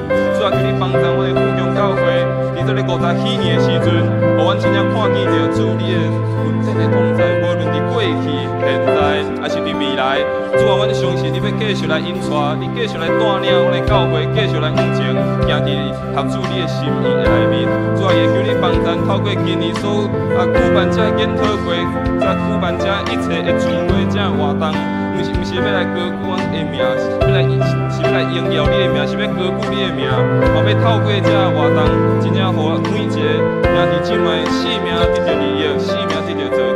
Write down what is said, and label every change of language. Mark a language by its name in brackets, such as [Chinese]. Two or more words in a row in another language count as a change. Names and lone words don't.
[Min Nan Chinese] 主啊，求你帮助我的富强教会，伫这个50喜年的时阵，互阮真正看见着主你的恩典的同在，无论伫过去、现在，还是伫未来。主啊，阮相信你要继续来引带，你继续来带领阮的教会，继续来向前行伫合主你的心意的内面。主啊，也求你帮助，透过今年所举办这研讨会，再举办这一切的聚会，这活动。毋是要来高举阮的名，是要来荣耀你的名，是要高举你的名，嘛要透过这活动，真正互每一个兄弟姊妹性命得到利益，性命得到造就。